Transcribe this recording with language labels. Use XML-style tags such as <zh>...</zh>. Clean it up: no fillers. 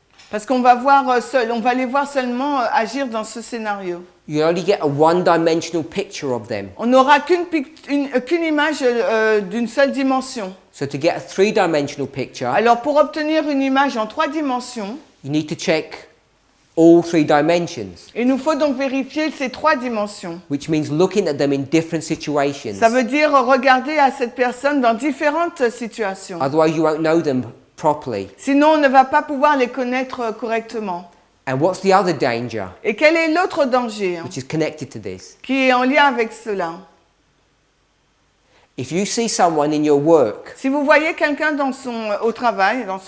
<fr>Parce qu'on va on va les voir seulement agir dans ce scénario.</fr> <en>You only get a one-dimensional picture of them.</en> <fr>On n'aura qu'une image d'une seule dimension.</fr> <en>So to get a 3-dimensional picture,</en> <fr>Alors pour obtenir une image en 3 dimensions,</fr> <en>you need to check all 3 dimensions,</en> <fr>il nous faut donc vérifier ces 3 dimensions.</fr> <en>which means looking at them in different situations.</en> <fr>Ça veut dire regarder à cette personne dans différentes situations.</fr> <en>Otherwise, you won't know them properly.</en> <fr>Sinon, on ne va pas pouvoir les connaître correctement.</fr> <en>And what's the other danger,</en> <fr>Et quel est l'autre danger</fr> <en>which is connected to this?</en> <fr>qui est en lien avec cela?</fr> <en>If you see someone in your work,</en> <fr>Si vous voyez quelqu'un dans son travail,</fr>